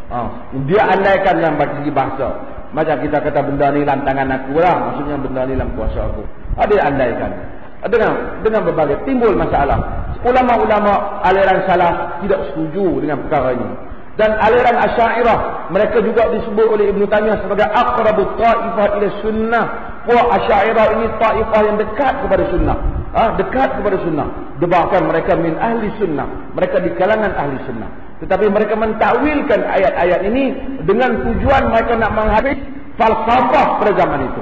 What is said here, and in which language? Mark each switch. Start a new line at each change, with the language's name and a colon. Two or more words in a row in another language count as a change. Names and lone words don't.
Malay: Dia andaikan dalam segi bahasa. Macam kita kata benda ni dalam tangan aku lah, maksudnya benda ni dalam kuasa aku. Dia andaikan. Dengan berbagai timbul masalah. Ulama-ulama aliran salaf tidak setuju dengan perkara ini. Dan aliran Asy'ariyah, mereka juga disebut oleh Ibn Taymiyah sebagai
Arabic: أقرب الطائفة إلى السنة.
Malay: Puak Asy'ariyah ini ta'ifah yang dekat kepada sunnah. Dekat kepada sunnah. Bahkan mereka
Arabic: من أهل السنة.
Malay: Mereka di kalangan ahli sunnah. Tetapi mereka mentakwilkan ayat-ayat ini dengan tujuan mereka nak menghabis falsafah pada zaman itu.